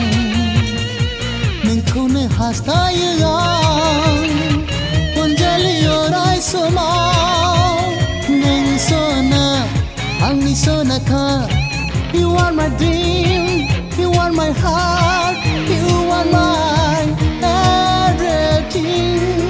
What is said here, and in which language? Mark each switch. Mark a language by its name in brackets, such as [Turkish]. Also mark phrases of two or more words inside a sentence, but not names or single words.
[Bodo] नोंखौनो हास्थायो आं अनजालि अराय समाव नों सना आंनि सनाखा [English] You are my dream You are my heart You are my everything